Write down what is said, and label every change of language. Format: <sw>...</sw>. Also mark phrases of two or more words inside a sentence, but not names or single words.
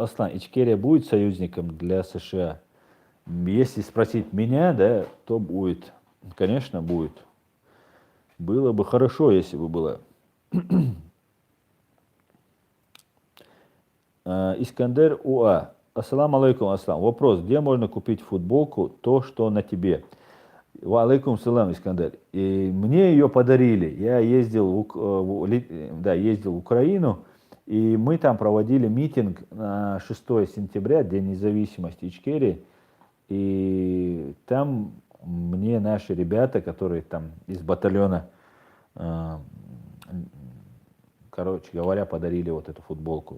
<ru>Аслан, Ичкерия будет союзником для США? Если спросить меня, да, то будет. Конечно, будет. Было бы хорошо, если бы было. Искандер УА.</ru> <ar>السلام عليكم, Аслан.</ar> <ru>Вопрос, где можно купить футболку, то, что на тебе?</ru> <ar>وعليكم السلام,</ar> <ru>Искандер. И мне ее подарили. Я ездил ездил в Украину, и мы там проводили митинг на 6 сентября, День независимости Ичкерии. И там мне наши ребята, которые там из батальона, короче говоря, подарили вот эту футболку.</ru>